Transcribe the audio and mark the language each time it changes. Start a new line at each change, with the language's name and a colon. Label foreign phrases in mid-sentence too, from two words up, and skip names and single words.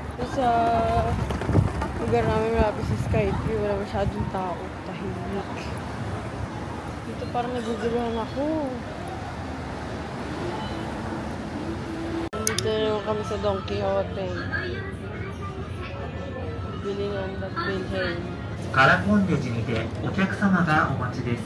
Filipino: Sa lugar namin malapit sa Skyview, wala masyadong tao. Tahimik. Dito parang naguguluhan ako. Dito naman kami sa Don Quixote. Bilingan at bilhin.
Japanese: カラコンデジにてお客様がお待ちです。